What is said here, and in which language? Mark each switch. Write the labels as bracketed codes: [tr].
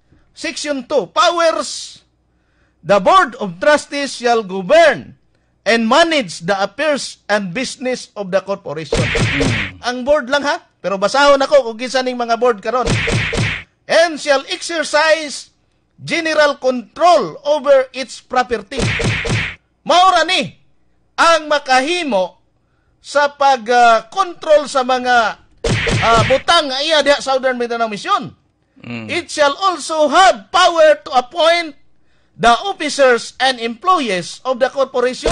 [en] Section 2, powers. The Board of Trustees shall govern and manage the affairs and business of the corporation. [ceb] Ang board lang ha, pero basahon ako kung kinsa ning mga board karon. [en] And shall exercise general control over its property. [ceb] Maura ni ang makahimo sa pag-control sa mga butang nga iya diha Southern Mindanao Mission. [en] It shall also have power to appoint the officers and employees of the corporation.